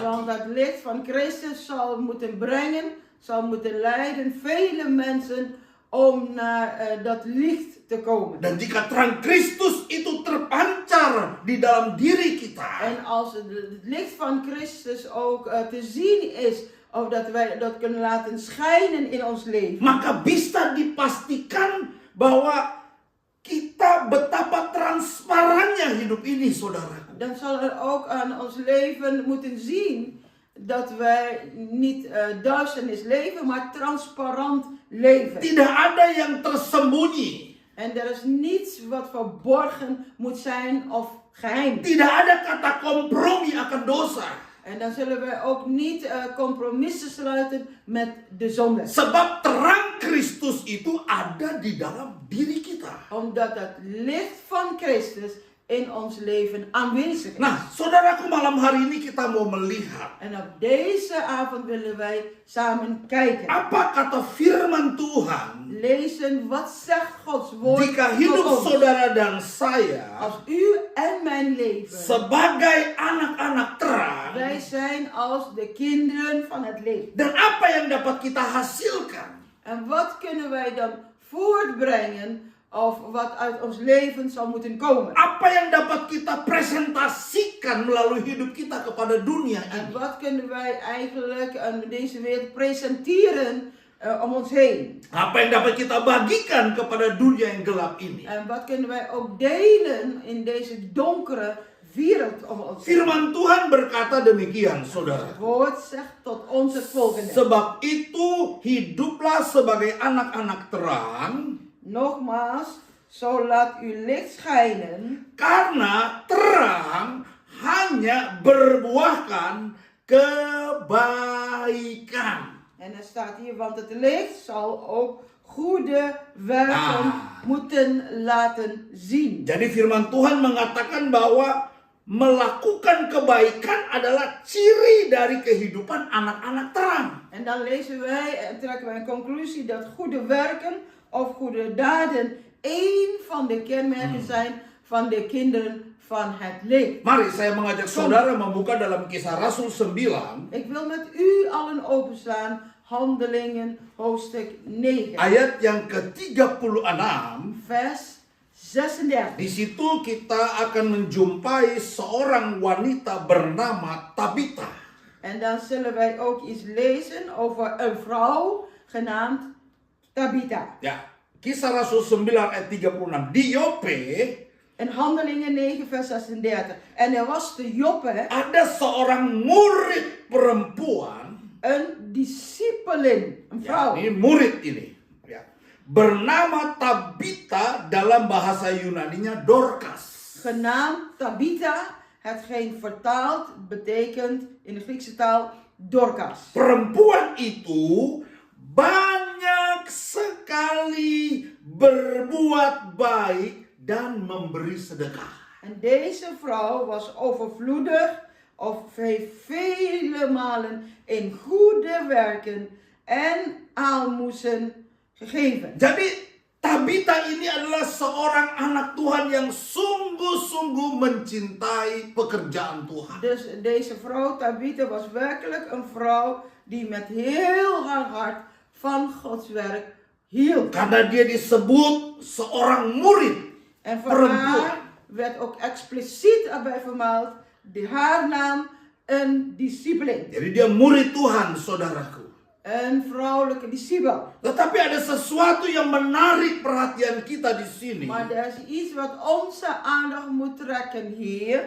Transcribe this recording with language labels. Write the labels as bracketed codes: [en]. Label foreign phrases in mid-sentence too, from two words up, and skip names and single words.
[nl] Want dat licht van Christus zal moeten brengen, zal moeten leiden vele mensen om naar dat licht te komen. [id] Dan jika terang Kristus itu terpancar di dalam diri kita, [nl] En als het licht van Christus ook te zien is, of dat wij dat kunnen laten schijnen in ons leven, [id] maka bisa dipastikan bahwa kita betapa transparannya hidup ini, saudaraku. [nl] dan zal er ook aan ons leven moeten zien dat wij niet duisternis leven, maar transparant leven. [id] Tidak ada yang tersembunyi. [nl] En er is niets wat verborgen moet zijn of geheim. [id] Tidak ada kata kompromi akan dosa. [nl] En dan zullen wij ook niet compromissen sluiten met de zonde. [id] Sebab terang Kristus itu ada di dalam diri kita. [nl] Omdat het licht van Christus in ons leven aanwezig is. [id] Nah, saudaraku, malam hari ini kita mau melihat [nl] En op deze avond willen wij samen kijken. [id] apa kata firman Tuhan [nl] Lezen, wat zegt Gods woord [id] jika [nl] tot [id] hidup [nl] ons. [id] saudara dan saya [nl] Als u en mijn leven, [id] sebagai anak-anak terang, [nl] wij zijn als de kinderen van het licht. [id] dan apa yang dapat kita hasilkan? [nl] En wat kunnen wij dan voortbrengen, of wat uit ons leven zal moeten komen? [id] Apa yang dapat kita presentasikan melalui hidup kita kepada dunia [nl] En [id] ini? [nl] wat kunnen wij eigenlijk aan deze wereld presenteren om ons heen? [id] Apa yang dapat kita bagikan kepada dunia yang gelap ini? [nl] En wat kunnen wij ook delen in deze donkere wereld om ons heen? [id] Firman Tuhan berkata demikian, saudara. [nl] Het woord zegt tot ons het volgende. [id] Sebab itu hiduplah sebagai anak-anak terang, [nl] Nogmaals, zo laat uw licht schijnen, [id] karena terang hanya berbuahkan kebaikan. [nl] en er staat hier, want het licht zal ook goede werken moeten laten zien. [id] Jadi firman Tuhan mengatakan bahwa melakukan kebaikan adalah ciri dari kehidupan anak-anak terang. [nl] En dan lezen wij en trekken wij een conclusie dat goede werken of goede daden één van de kenmerken zijn van de kinderen van het licht. [id] Mari saya mengajak saudara membuka dalam Kisah Rasul 9 [nl] Ik wil met u allen openslaan Handelingen hoofdstuk 9 [id] ayat yang ke-36. [nl] vers 36. [id] Di situ kita akan menjumpai seorang wanita bernama Tabita. [nl] En dan zullen wij ook iets lezen over een vrouw genaamd Tabitha. [id] Ya, Kisah Rasul 9 ayat 36. Di Yope [nl] In Handelingen 9 vers 36. En er was te Joppe [id] ada seorang murid perempuan, [nl] een discipelin, een [id] ya, [nl] vrouw. [id] ini murid ini, ya, bernama Tabita, dalam bahasa Yunaninya Dorcas. [nl] Genaamd Tabitha, hetgeen vertaald betekent in de Griekse taal Dorcas. [id] Perempuan itu banyak sekali berbuat baik dan memberi sedekah. [nl] En deze vrouw was overvloedig of heeft vele malen in goede werken en aalmoezen gegeven. [id] Jadi Tabita ini adalah seorang anak Tuhan yang sungguh-sungguh mencintai pekerjaan Tuhan. [nl] Dus deze vrouw Tabitha was werkelijk een vrouw die met heel haar hart van Gods werk hield. [id] Karena dia disebut seorang murid [nl] En voor [id] perempuan. [nl] haar werd ook expliciet erbij vermeld haar naam een discipline. [id] Jadi dia murid Tuhan, saudaraku. [nl] Een vrouwelijke discipel. [id] Tetapi ada sesuatu yang menarik perhatian kita di sini. [nl] Maar er is iets wat onze aandacht moet trekken hier.